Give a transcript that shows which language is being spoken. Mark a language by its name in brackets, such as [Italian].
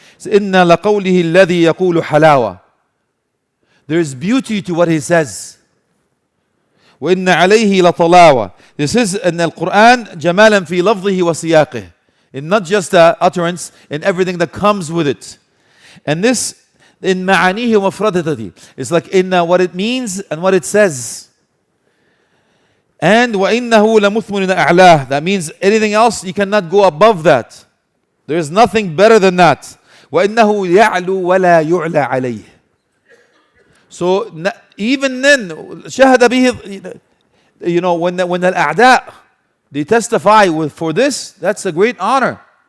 [Arabic] إن لقوله الذي يقول حلاوة. [English] There's beauty to what he says. [Arabic] وإن عليه لطلاوة. [English] This is in the Quran, [Arabic] جمالا في لفظه وسياقه. [English] And not just the utterance, and everything that comes with it. And this, in [Arabic] معانيه ومفردته. [English] It's like in what it means and what it says. [Arabic] And وَإِنَّهُ لَمُثْمُنٍ أَعْلَاهُ. [English] That means anything else, you cannot go above that. There is nothing better than that. [Arabic] وَإِنَّهُ يَعْلُو وَلَا يُعْلَى عَلَيْهِ. [English] So even then, شهد به, you know, when the الأعداء, they testify for this, that's a great honor.